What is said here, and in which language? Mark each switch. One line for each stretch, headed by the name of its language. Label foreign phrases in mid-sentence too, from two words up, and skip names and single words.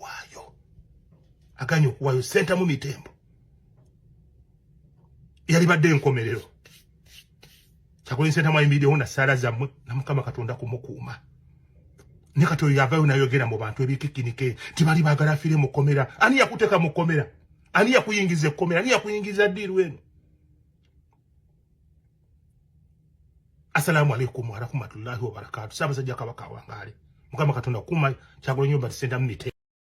Ganda: okuwaayo Ssentamu mitembo yali badde enkomerero Kyagulanyi Ssentamu ayimiriddewo na ssaala zammwe na Mukama Katonda kumukuuma ne kati oyo yavaayo n'ayogera mu bantu ebikikinike tibali baagala afiire mu kkomera ani yakuteeka mu kkomera ani yakuyingiza ekkomera ani yakuyingiza ddiiru eno
Arabic: السلام عليكم ورحمة الله وبركاته
Ganda: Ssaabasajja Kabaka Wangaale Mukama Katonda kuuma Kyagulanyi Robert Ssentamu mitembo